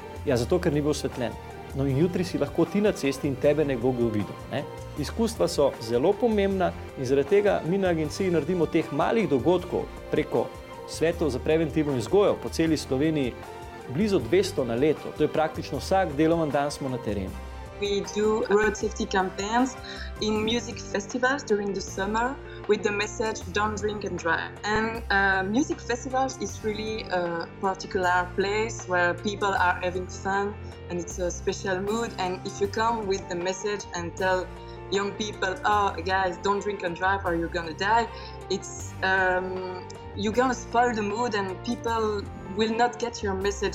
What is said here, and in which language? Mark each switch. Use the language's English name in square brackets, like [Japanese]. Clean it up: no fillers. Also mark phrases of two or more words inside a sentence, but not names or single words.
[Slovenian] Ja, zato, ker ni bil osvetljen. No in jutri si lahko ti na cesti in tebe nekdo videl. Ne? Izkustva so zelo pomembna in zaradi tega mi na agenciji naredimo teh malih dogodkov preko svetov za preventivno vzgojo po celi Sloveniji blizu 200 na leto. To je praktično vsak delovan dan smo na terenu. [English] We do road safety campaigns in music festivals during the summer with the message "Don't drink and drive." And music festivals is really a particular place where people are having fun and it's a special mood. And if you come with the message and tell young people, "Oh, guys, don't drink and drive or you're gonna die," it's you're gonna spoil the mood and people will not get your message.